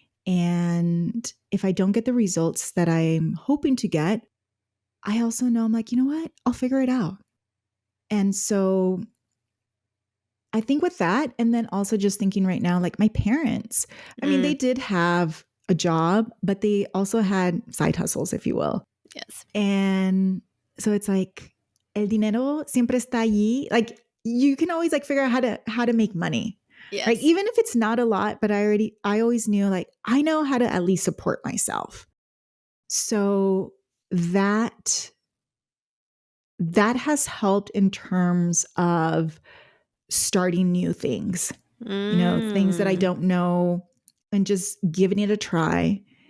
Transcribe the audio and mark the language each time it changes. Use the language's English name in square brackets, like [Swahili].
[English] And if I don't get the results that I'm hoping to get, I also know I'm like, you know what? I'll figure it out. And so I think with that, and then also just thinking right now, like my parents, I mean, they did have a job, but they also had side hustles, if you will. Yes. And so it's like, [Spanish] el dinero siempre está allí. [English] Like you can always like figure out how to make money. Yes. Right? Even if it's not a lot, but I always knew like, I know how to at least support myself. So that has helped in terms of starting new things, things that I don't know, and just giving it a try.